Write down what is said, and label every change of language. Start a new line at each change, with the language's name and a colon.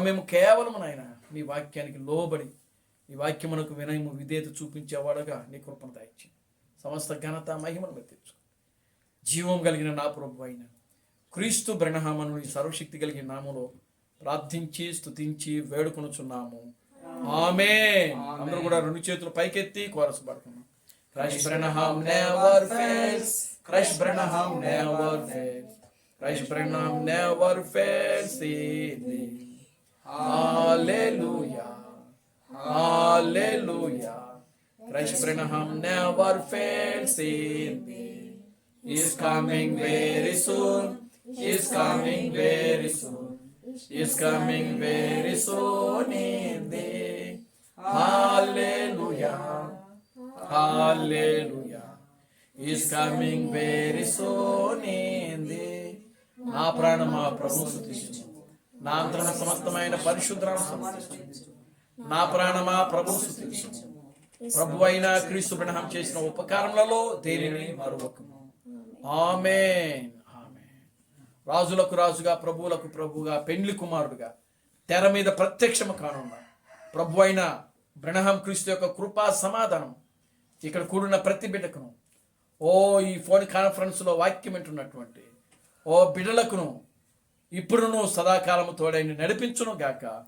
Telugu: మేము కేవలం నాయన నీ వాక్యానికి లోబడి నీ వాక్యమునకు వినయము విధేయత చూపించేవాడుగా నీ కృపను దయచేయండి. సమస్త ఘనత మహిమను మెత్తించు. జీవం కలిగిన నా ప్రభు అయిన క్రీస్తు బ్రహ్మను నీ సర్వశక్తి కలిగిన నామములో ప్రార్థించి స్తుతించి వేడుకొనుచున్నాము. ఆమేన్. అందరూ కూడా 2 చేతులు పైకెత్తి chorus పాడుకున్నాం.
English: Christ Branham never fails, Christ Branham never fails, Christ Branham never fails in thee. Hallelujah, hallelujah. Christ Branham never fails in thee. He is coming very soon, he is coming very soon, he is coming very soon in thee. Hallelujah, hallelujah. He is coming very soon in thee.
Telugu: నా ప్రాణమా ప్రభువు స్తుతించు, నా అంతరంగ సమస్తమైన పరిశుద్ధనామమును స్తుతించు. నా ప్రాణమా ప్రభువు స్తుతించు. ప్రభు అయిన క్రీస్తు బ్రహ్మం చేసిన ఉపకారములలో దేనిని మరువకము. ఆమేన్, ఆమేన్. రాజులకు రాజుగా, ప్రభువులకు ప్రభువుగా, పెండ్లి కుమారుడుగా తెర మీద ప్రత్యక్షము కానున్న ప్రభు అయిన బ్రహ్మం క్రీస్తు యొక్క కృపా సమాధానం ఇక్కడ కూడిన ప్రతి బిడ్డకును, ఈ ఫోన్ కాన్ఫరెన్స్లో వాక్యం వింటున్నటువంటి బిడ్డలకును ఇప్పుడును సదాకాలము తోడైన నడిపించును గాక.